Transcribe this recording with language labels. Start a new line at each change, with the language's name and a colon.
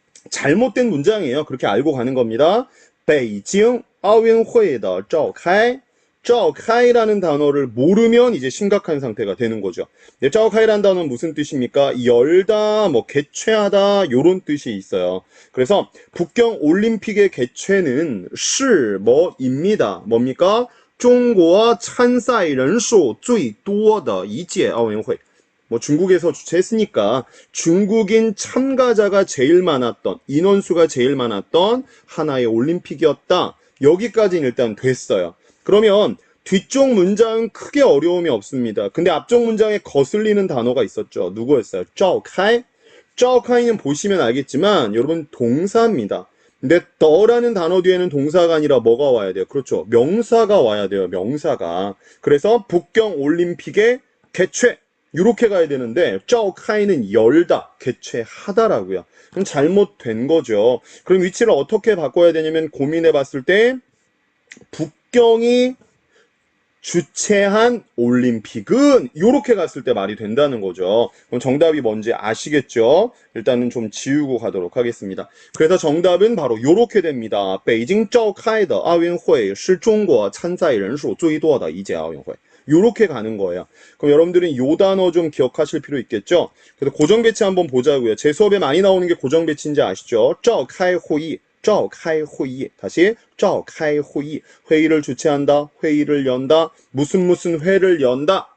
Korean: 잘못된 문장이에요. 그렇게 알고 가는 겁니다.
Chinese: 北京奥运会的召开
Korean: 召开라는 단어를 모르면 이제 심각한 상태가 되는 거죠. 네, 召开라는 단어는 무슨 뜻입니까? 열다, 개최하다 이런 뜻이 있어요. 그래서 북경 올림픽의 개최는 是 뭐입니다. 뭡니까?
Chinese: 中国参赛人数最多的一届奥运会.
Korean: 중국에서 주최했으니까 중국인 참가자가 제일 많았던, 인원수가 제일 많았던 하나의 올림픽이었다. 여기까지는 일단 됐어요. 그러면 뒤쪽 문장은 크게 어려움이 없습니다. 근데 앞쪽 문장에 거슬리는 단어가 있었죠. 누구였어요? 召开. 召开는 보시면 알겠지만 여러분 동사입니다. 근데 더라는 단어 뒤에는 동사가 아니라 뭐가 와야 돼요? 그렇죠. 명사가 와야 돼요. 명사가. 그래서 북경 올림픽의 개최. 이렇게 가야 되는데 召开는 열다, 개최하다라고요. 그럼 잘못된 거죠. 그럼 위치를 어떻게 바꿔야 되냐면 고민해 봤을 때 북경이 주최한 올림픽은 이렇게 갔을 때 말이 된다는 거죠. 그럼 정답이 뭔지 아시겠죠? 일단은 좀 지우고 가도록 하겠습니다. 그래서 정답은 바로 이렇게 됩니다.
Chinese: 北京召开的奥运会是中国参赛人数最多的一届奥运会.
Korean: 요렇게 가는 거예요. 그럼 여러분들은 요 단어 좀 기억하실 필요 있겠죠? 그래서 고정 배치 한번 보자고요. 제 수업에 많이 나오는 게 고정 배치인지 아시죠?
Chinese: 召开会议.召开会议.
Korean: 다시
Chinese: 召开会议.
Korean: 회의를 주최한다. 회의를 연다. 무슨 회를 연다.